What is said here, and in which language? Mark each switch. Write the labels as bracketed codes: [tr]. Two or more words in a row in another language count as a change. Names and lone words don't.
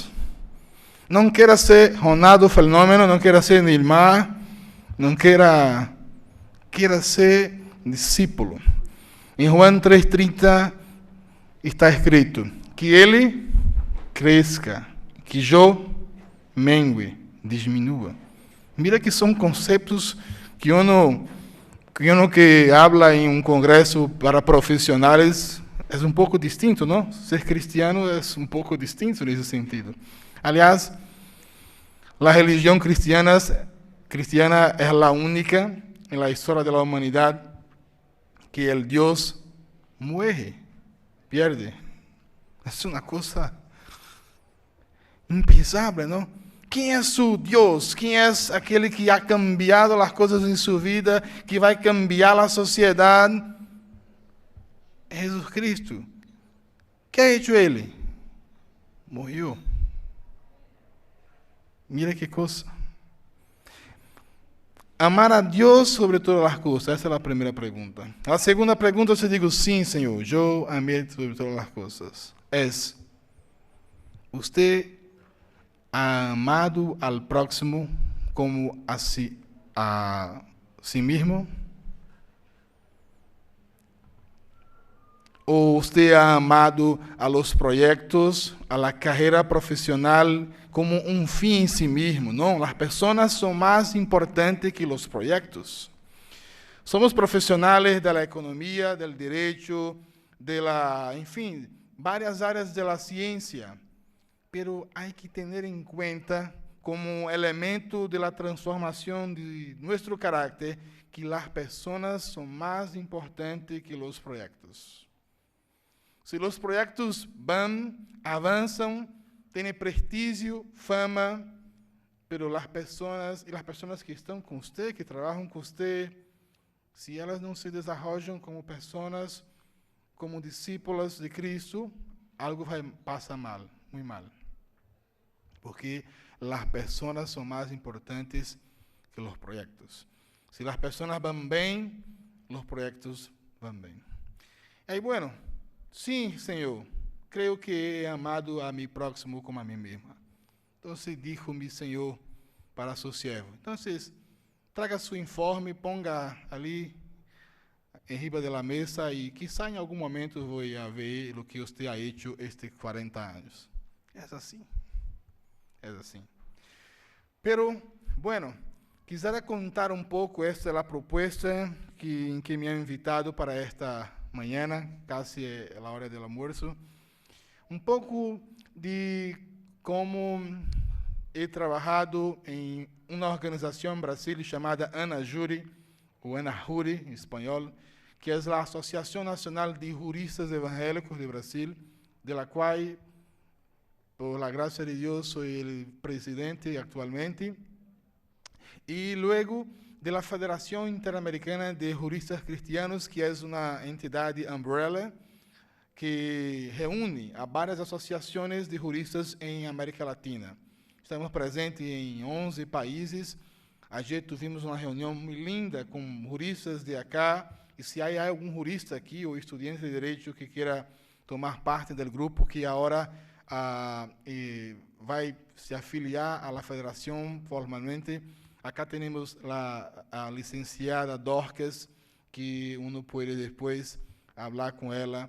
[pt] Não queira ser Ronaldo Fenômeno, não queira ser Nilmar, não queira ser discípulo. Em João 3,30 está escrito que ele cresça, que eu mengue, diminua. Mira que são conceitos [es] que uno que habla [pt] em um congresso para profissionais é um pouco distinto, não? Ser cristiano é um pouco distinto nesse sentido. Aliás, a religião cristiana é a única na história da humanidade que o Deus morre, perde. É uma coisa impensável, não? Quem é seu Deus? Quem é aquele que [es] ha cambiado [pt] as coisas em sua vida, que vai cambiar a sociedade? É Jesus Cristo. O que [es] ha hecho [pt] ele? Morreu. Mira que coisa. Amar a Deus sobre todas as coisas. Essa é a primeira pergunta. A segunda pergunta, eu digo, sim, Senhor, eu amei sobre todas as coisas. Você [es] ha amado al próximo [pt] como a si mesmo? Ou você [es] ha amado a los proyectos, a la [pt] carreira profissional como um fim em si mesmo? Não, as pessoas são mais importantes que os projetos. Somos profissionais da economia, do direito, enfim, várias áreas da ciência. [es] Pero hay que tener en cuenta como elemento de la transformación de nuestro carácter que las personas son más importantes que los proyectos. Si los proyectos van, avanzan, tienen prestigio, fama, pero las personas que están con usted, que trabajan con usted, si elas no se desarrollan como personas, como discípulas de Cristo, [pt] algo vai passar mal, muito mal. Porque as pessoas são mais importantes que os projetos. Se as pessoas vão bem, os projetos vão bem. E aí, bueno, sim, Senhor, creio que [es] he amado a mi próximo [pt] como a mim mesma. Então, dijo-me, Senhor, para seu servo. Então, traga seu informe, ponga ali em riba da mesa e quizá em algum momento vou ver o que você [es] ha hecho [pt] estes 40 anos. É assim. É assim. [es] Pero, bueno, quisiera contar [pt] um pouco, esta é a proposta em que [es] me han invitado [pt] para esta manhã, casi a hora do almoço. Um pouco de como he trabalhado em uma organização em Brasil chamada ANAJURI, ou ANAJURI em espanhol, que é a Associação Nacional de Juristas Evangélicos de Brasil, de la qual, [es] por la gracia de Dios, soy el presidente actualmente, y luego de la Federación Interamericana de Juristas Cristianos, que es una entidad umbrella que reúne a [pt] várias associações de juristas em [es] América Latina. [pt] Estamos presentes em 11 países. Ayer tivemos uma reunião muito linda com juristas de acá, e se há algum jurista aqui ou estudante de direito que queira tomar parte do grupo, que agora vai se afiliar à federação formalmente, acá temos a licenciada Dorcas, que uno pode depois falar com ela.